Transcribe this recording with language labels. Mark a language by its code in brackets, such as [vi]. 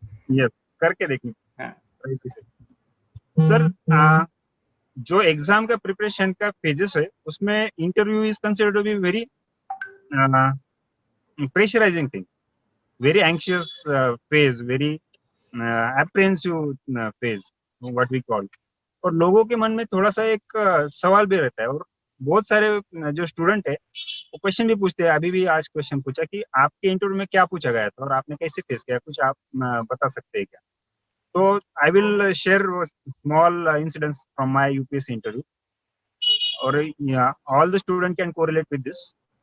[hi] Yes, करके देखिए। हाँ। सर, जो एग्जाम का प्रिपरेशन का फेजेस है उसमें [en] Interview is considered to be very pressurising thing, very anxious phase, very apprehensive phase, what we call. [hi] और लोगों के मन में थोड़ा सा एक सवाल भी रहता है, और बहुत सारे जो स्टूडेंट है वो क्वेश्चन भी पूछते हैं। अभी भी आज क्वेश्चन पूछा कि आपके इंटरव्यू में क्या पूछा गया था और आपने कैसे फेस किया, कुछ आप बता सकते हैं क्या? [en] तो I will share small incidents from my UPSC interview, और all the student can correlate with this.